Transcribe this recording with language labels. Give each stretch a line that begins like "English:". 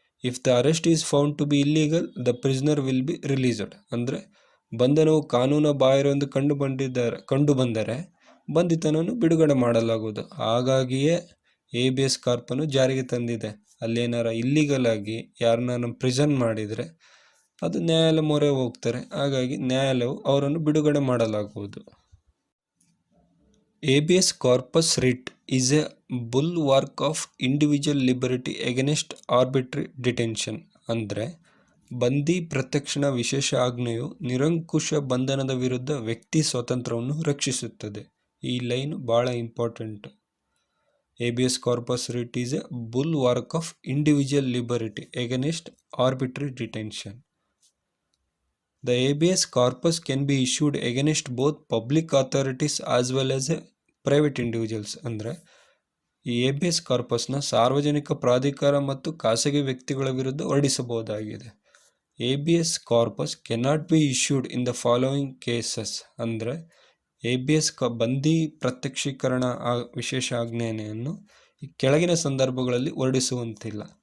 English: If the arrest is found to be illegal the prisoner will be released.
Kannada: ಅಂದರೆ ಬಂಧನವು ಕಾನೂನು ಬಾಹಿರ ಎಂದು ಕಂಡು ಬಂದರೆ ಬಂಧಿತನನ್ನು ಬಿಡುಗಡೆ ಮಾಡಲಾಗುವುದು. ಹಾಗಾಗಿಯೇ ಹೇಬಿಯಸ್ ಕಾರ್ಪಸ್ ಜಾರಿಗೆ ತಂದಿದೆ. ಅಲ್ಲೇನಾರ ಇಲ್ಲಿಗಲ್ ಆಗಿ ಯಾರನ್ನ ಪ್ರಿಸನ್ ಮಾಡಿದರೆ ಅದು ನ್ಯಾಯಾಲಯ ಮೊರೆ ಹೋಗ್ತಾರೆ. ಹಾಗಾಗಿ ನ್ಯಾಯಾಲಯವು ಅವರನ್ನು ಬಿಡುಗಡೆ ಮಾಡಲಾಗುವುದು.
English: Habeas corpus writ is a bulwark of individual liberty against arbitrary detention.
Kannada: ಅಂದರೆ ಬಂದಿ ಪ್ರತ್ಯಕ್ಷಣ ವಿಶೇಷ ಆಜ್ಞೆಯು ನಿರಂಕುಶ ಬಂಧನದ ವಿರುದ್ಧ ವ್ಯಕ್ತಿ ಸ್ವಾತಂತ್ರ್ಯವನ್ನು ರಕ್ಷಿಸುತ್ತದೆ. ಈ ಲೈನ್ ಬಹಳ important.
English: Habeas corpus writ is a bulwark of individual liberty against arbitrary detention. The habeas corpus can be issued against both public authorities as well as private individuals.
Kannada: ಅಂದರೆ ಈ ಹೇಬಿಯಸ್ ಕಾರ್ಪಸ್ನ ಸಾರ್ವಜನಿಕ ಪ್ರಾಧಿಕಾರ ಮತ್ತು ಖಾಸಗಿ ವ್ಯಕ್ತಿಗಳ ವಿರುದ್ಧ ಹೊರಡಿಸಬಹುದಾಗಿದೆ.
English: Habeas corpus cannot be issued in the following cases.
Kannada: ಅಂದರೆ habeas ಬಂದಿ ಪ್ರತ್ಯಕ್ಷೀಕರಣ ವಿಶೇಷ ಆಜ್ಞೆಯನ್ನು ಈ ಕೆಳಗಿನ ಸಂದರ್ಭಗಳಲ್ಲಿ ಹೊರಡಿಸುವಂತಿಲ್ಲ.